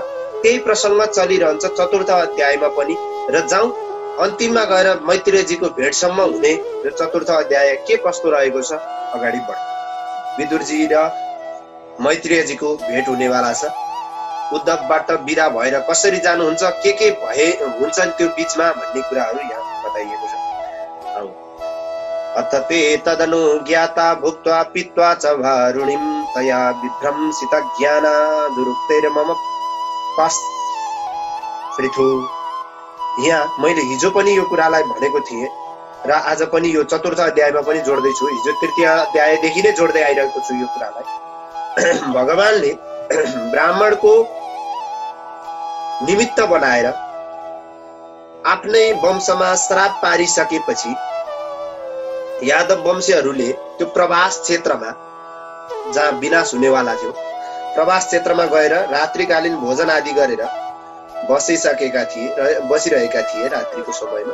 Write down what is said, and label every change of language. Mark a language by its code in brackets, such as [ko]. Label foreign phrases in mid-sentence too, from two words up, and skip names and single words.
[ne] त्यही प्रसंग चलिरहन्छ चतुर्थ अध्यायमा पनि र जाउँ अन्तिममा गएर मैत्रेयजीको भेटसम्म हुने र चतुर्थ अध्याय के कस्तो रहेको छ अगाडि बढ। विदुरजी र मैत्रेयजीको भेट हुनेवाला छ। उद्धवबाट बिदा भएर कसरी जानुहुन्छ के भए हुन्छन् त्यो बीचमा भन्ने कुराहरू यहाँ बताइएको छ। [sa] अथ ते तदनु ज्ञाता भुक्त्वा पीत्वा च वारुणीं तया विभ्रंसित ज्ञाना दुरुक्तेर मम पाश्रिथु। [ne] यहाँ मैले हिजो पनि यो कुरालाई भनेको थिएँ र आज पनि यो चतुर्थ अध्यायमा पनि जोड्दै छु। हिजो तृतीय अध्यायदेखि नै जोड्दै आइरहेको छु यो कुरालाई। भगवानले ब्राह्मणको निमित्त बनाएर आफ्नै वंशमा श्राप पारिसकेपछि यादव वंशीहरूले त्यो प्रवास क्षेत्रमा जहाँ विनाश हुनेवाला थियो प्रवास क्षेत्रमा गएर रात्रिकालीन भोजन आदि गरेर बसिरहेका थिए रात्रिको समयमा।